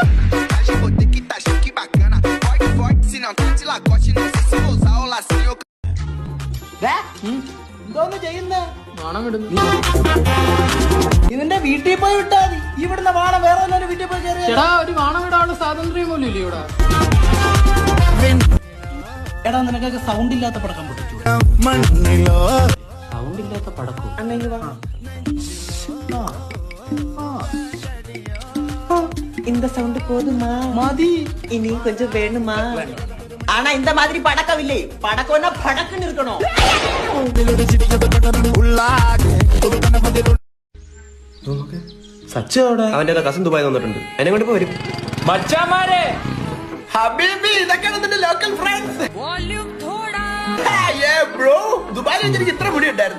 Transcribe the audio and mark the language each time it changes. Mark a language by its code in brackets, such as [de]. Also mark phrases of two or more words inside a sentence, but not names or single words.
[ml] ഇതിന്റെ വീട്ടിൽ പോയി വിട്ടാ മതി. ഇവിടുന്ന് വാണം വേറെ വീട്ടിൽ പോയി ചേട്ടാ. ഒരു വാണം വിടാനുള്ള സ്വാതന്ത്ര്യം പോലും ഇല്ല ഇവിടെ. എടാ, നിനക്കൊക്കെ സൗണ്ട് ഇല്ലാത്ത പടക്കം പൊട്ടിച്ചു. സൗണ്ട് ഇല്ലാത്ത പടക്കും [ta] இந்த சவுண்ட் போதுமா? மதி இனி கொஞ்சம் வேணுமா? ஆனா இந்த மாதிரி படக்கம் இல்லை. படக்கம்னா படக்குன்னு இருக்கணும். [ml] അവന്റെ കസിൻ ദുബായി വന്നിട്ടുണ്ട്. എന്നെ കൊണ്ട് പോരും. മച്ചാമാരെ, ഹബീബി, ഇതൊക്കെയാണ് നിന്റെ [en] local friends. [ml] ബ്രോ, ദുബായിൽ എനിക്ക് ഇത്ര മുടി ഉണ്ടായിരുന്നു.